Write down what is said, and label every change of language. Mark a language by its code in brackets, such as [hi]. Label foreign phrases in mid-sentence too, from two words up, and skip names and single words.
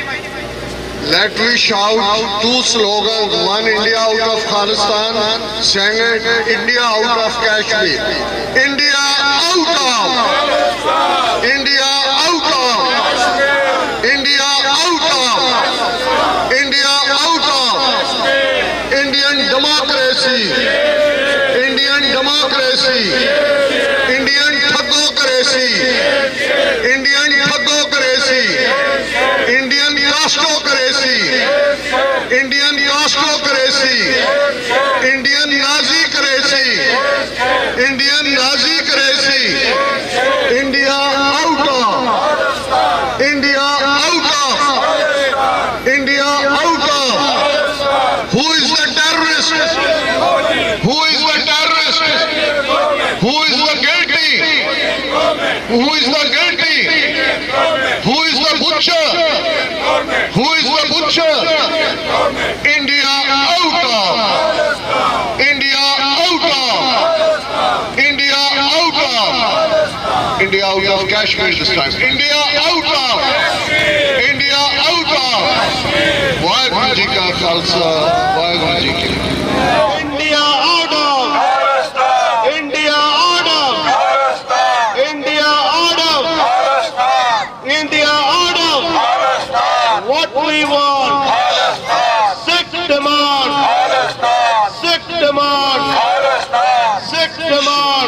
[en] Let me shout two slogans, one India out of Khalistan, second India out of Kashmir. India out of! India out of! India out of! India out of! Indian democracy, Indian democracy, Indian thugocracy, Indian thugocracy, Indian castocracy, Indian castocracy, Indian Nazi-cracy, Indian Nazi-cracy, India out of, India out of, India out of. Who is the terrorist? Who is the terrorist? Who is the guilty? Who is the guilty? Who is the butcher? Who is the butcher? India out of, India out of, India out of, India out of Kashmir this time. India out of, India out of. [pa] ਵਾਹਿਗੁਰੂ ਜੀ ਕਾ ਖ਼ਾਲਸਾ, ਵਾਹਿਗੁਰੂ ਜੀ ਕੀ ਫ਼ਤਹਿ. [en] India out of, India out of, India out of, India out of. What we want, Sikh demand, Sikh demand, Sikh demand.